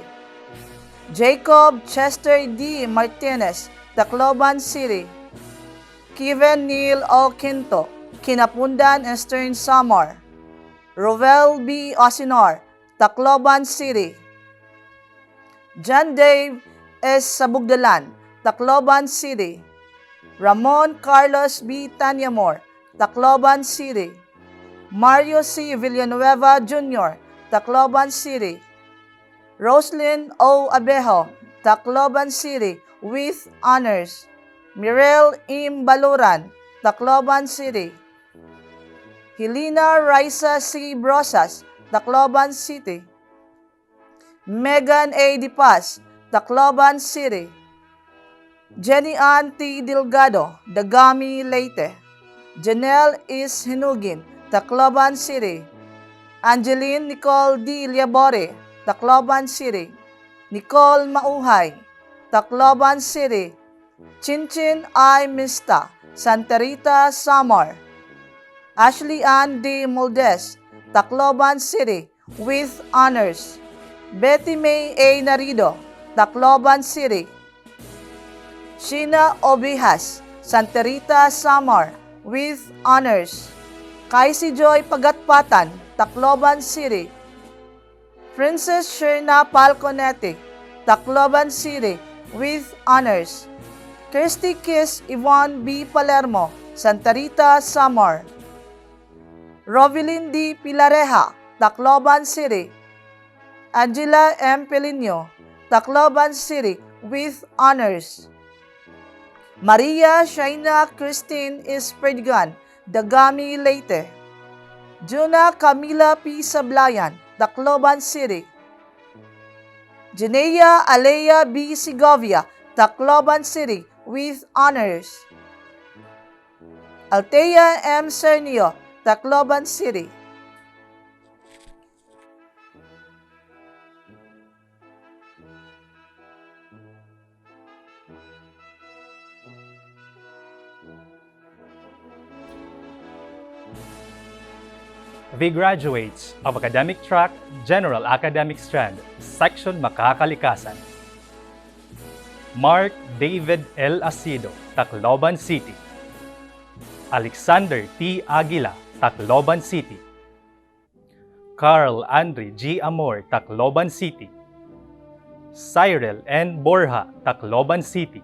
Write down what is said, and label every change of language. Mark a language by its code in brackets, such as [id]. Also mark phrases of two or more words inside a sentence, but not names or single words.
[en] Jacob Chester D. Martinez, Tacloban City. Kevin Neil O. Quinto, Kinapundan Eastern Samar. Rovel B. Osinor, Tacloban City. John Dave S. Sabugdalan, Tacloban City. Ramon Carlos B. Tanyamor, Tacloban City. Mario C. Villanueva Jr., Tacloban City. Roslyn O. Abejo, Tacloban City, with honors. Mirel M. Baluran, Tacloban City. Helena Raisa C. Brosas, Tacloban City. Megan A. Dipas, Tacloban City. Jenny Ann T. Delgado, Dagami, Leyte. Janelle is Hinugin, Tacloban City. Angeline Nicole D. Liabore, Tacloban City. Nicole Mauhay, Tacloban City. Chinchin I. Mista, Santa Rita, Samar. Ashley Ann D. Moldes, Tacloban City, with honors. Betty May A. Narido, Tacloban City. Sheena Obijas, Santa Rita, Samar, with honors. Kaisi Joy Pagatpatan, Tacloban City. Princess Sherna Palconetti, Tacloban City, with honors. Kirsty Kiss Yvonne B. Palermo, Santa Rita, Samar. Rovelyn D. Pilareja, Tacloban City. Angela M. Pelino, Tacloban City, with honors. Maria Shaina Christine Isperdigan, Dagami, Leyte. Juna Camila P. Sablayan, Tacloban City. Janea Alea B. Segovia, Tacloban City, with honors. Altea M. Cernio, Tacloban City. The graduates of Academic Track, General Academic Strand, Section Makakalikasan. Mark David L. Asido, Tacloban City. Alexander T. Aguila, Tacloban City. Carl Andre G. Amor, Tacloban City. Cyril N. Borja, Tacloban City.